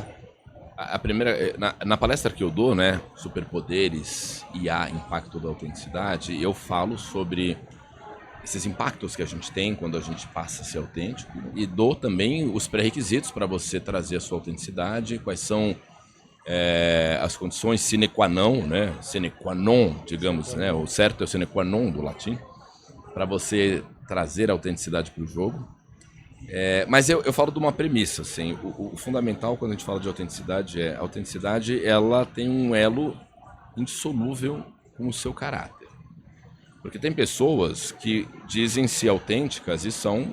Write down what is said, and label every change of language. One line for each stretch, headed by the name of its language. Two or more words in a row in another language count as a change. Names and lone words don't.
Portuguese: A primeira, na palestra que eu dou, né, Superpoderes, IA, Impacto da Autenticidade, eu falo sobre esses impactos que a gente tem quando a gente passa a ser autêntico e dou também os pré-requisitos para você trazer a sua autenticidade, quais são as condições
Latin: sine qua non,
Portuguese: né,
Latin: sine qua non,
Portuguese: digamos, né, o certo é o
Latin: sine qua non
Portuguese: do latim, para você trazer a autenticidade para o jogo. Mas eu falo de uma premissa, assim, o fundamental quando a gente fala de autenticidade a autenticidade ela tem um elo indissolúvel com o seu caráter. Porque tem pessoas que dizem ser autênticas e são...